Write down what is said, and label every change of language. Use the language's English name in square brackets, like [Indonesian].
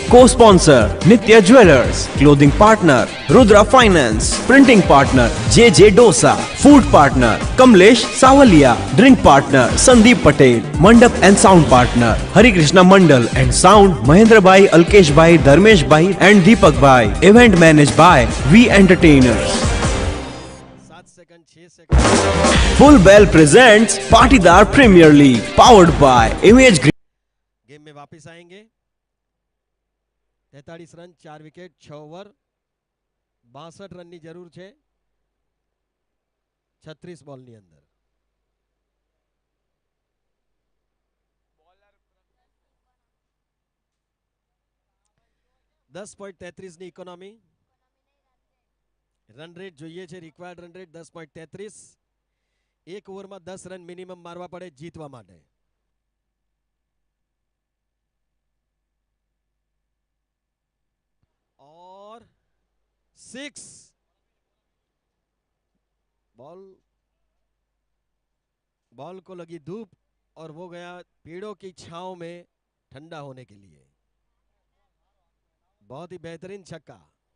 [English] Co-sponsor Nitya Jewelers, clothing partner Rudra Finance, printing partner JJ Dosa, food partner Kamlesh Savalia, drink partner Sandeep Patel, mandap and sound partner Hari Krishna Mandal and sound Mahendra Bhai, Alkesh Bhai, Dharmesh Bhai and Deepak Bhai. Event managed by V Entertainers. [Hindi] 7 second 6 second. [English] Full Bell presents Patidar Premier League, powered by Image Green. [Hindi] Game में वापस आएंगे। 43 run 4 wicket 6 over [Gujarati] 62 રનની જરૂર છે 36 બોલની અંદર। 10.33 ની economy. Run rate જોઈએ છે required run rate 10.33। એક ઓવરમાં 10 રન મિનિમમ મારવા પડે જીતવા માટે। [Hindi] और 6 बॉल को लगी धूप और वो गया पेड़ों की छांव में ठंडा होने के लिए। बहुत ही बेहतरीन छक्का।